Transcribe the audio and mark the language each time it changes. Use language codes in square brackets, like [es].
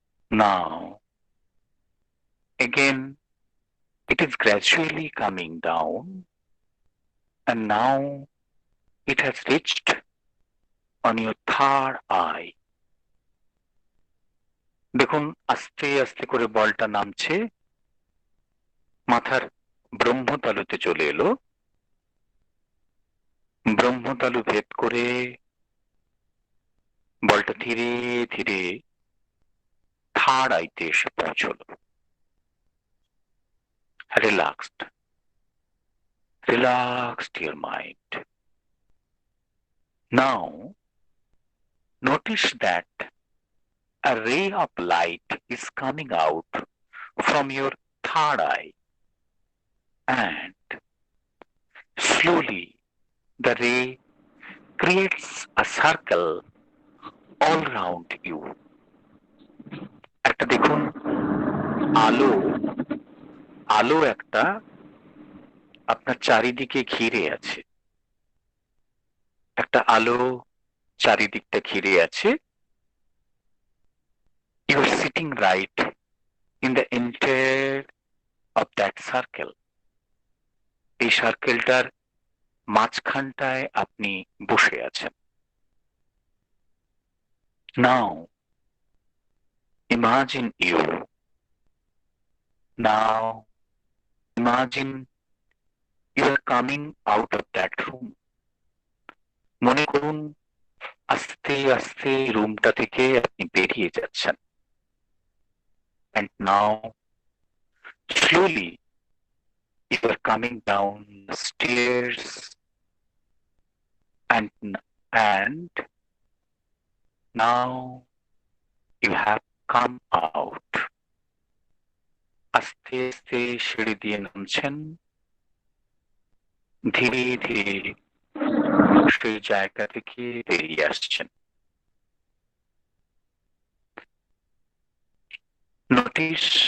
[en] Now, again, it is gradually coming down, and now it has reached on your third eye. [bn] দেখুন আস্তে আস্তে করে বলটা নামছে, মাথার ব্রহ্মতালুতে চলে এলো. ব্রহ্মতালু ভেদ করে বলটা ধীরে ধীরে থার্ড আইতে এসে পৌঁছলো. [en] Relaxed. Relaxed your mind. Now, notice that a ray of light is coming out from your third eye, and slowly the ray creates a circle all around you. [bn] একটা দেখুন আলো, আলো একটা আপনার চারিদিকে ঘিরে আছে. একটা আলো চারিদিকটা ঘিরে আছে. [en] You are sitting right in the entire of that circle. [bn] এই সার্কেলটার মাঝখানটায় আপনি বসে আছেন. [en] Now, imagine you. Now, imagine you are coming out of that room. [bn] মনে করুন আস্তে আস্তে রুমটা থেকে আপনি বেরিয়ে যাচ্ছেন। [en] And now, slowly, you are coming down the stairs and now you have come out. [bn] আস্তে আস্তে সিঁড়ি দিয়ে নামছেন, ধীরে ধীরে সেই জায়গা থেকে বেরিয়ে আসছেন। [en] notice